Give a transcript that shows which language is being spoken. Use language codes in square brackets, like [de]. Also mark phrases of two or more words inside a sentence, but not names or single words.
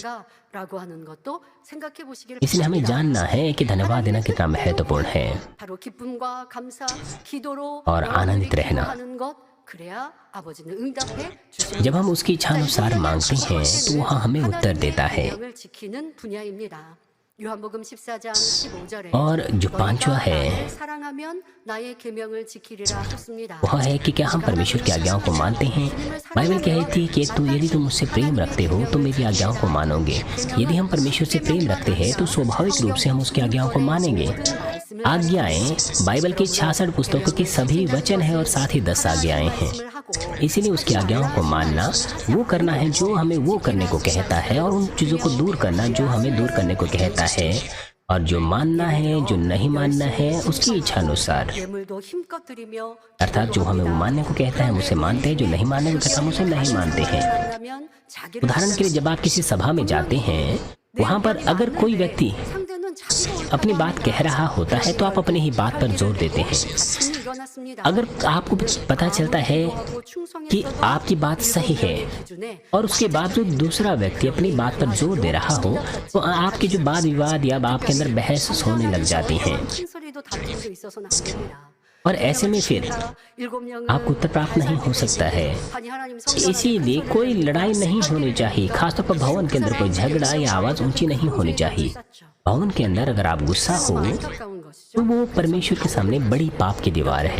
[hi] इसलिए हमें जानना है कि धन्यवाद देना कितना महत्वपूर्ण है और आनंदित रहना। जब हम उसकी इच्छा अनुसार मांगते हैं तो वह हमें उत्तर देता है। [ko] 요한복음 14장 15절에 [hi] और जो पांचवा है [ko] 사랑하면 나의 계명을 지키리라 하셨습니다. [hi] वह है कि क्या हम परमेश्वर की आज्ञाओं को मानते हैं। बाइबल कहती है कि यदि तुम मुझसे प्रेम रखते हो तो मेरी आज्ञाओं को मानोगे। यदि हम परमेश्वर से प्रेम रखते हैं तो स्वाभाविक रूप से हम उसकी आज्ञाओं को मानेंगे। आज्ञाएं बाइबल की 66 पुस्तकों के सभी वचन है और साथ ही 10 आज्ञाएं हैं। इसीलिए उसकी आज्ञाओं को मानना, वो करना है जो हमें वो करने को कहता है, और उन चीज़ों को दूर करना जो हमें दूर करने को कहता है, और जो मानना है जो नहीं मानना है उसकी इच्छा अनुसार। [ko] 예물도 힘껏 드리며 [hi] अर्थात जो हमें वो मानने को कहता है हम उसे मानते हैं, जो नहीं मानने को कहता है हम उसे नहीं मानते हैं। [ko] 만나면 자기를 [hi] उदाहरण के लिए जब आप किसी सभा में जाते हैं, वहाँ पर अगर कोई व्यक्ति [ko] 상대는 자기가 [hi] अपनी बात कह रहा होता है तो आप अपनी ही बात पर जोर देते हैं। [ko] 일어났습니다. [hi] अगर आपको पता चलता है कि आपकी बात सही है और उसके बावजूद दूसरा व्यक्ति अपनी बात पर जोर दे रहा हो, तो आपके जो वाद विवाद या आपके अंदर बहस होने लग जाती हैं, [ko] 소리도 다툼도 있어서는 안 됩니다. [hi] और ऐसे में फिर आपको उत्तर प्राप्त नहीं हो सकता है। इसीलिए कोई लड़ाई नहीं होनी चाहिए, खासतौर पर भवन के अंदर कोई झगड़ा या आवाज ऊंची नहीं होनी चाहिए। भवन के अंदर अगर आप गुस्सा हो तो वो परमेश्वर के सामने बड़ी पाप की दीवार है।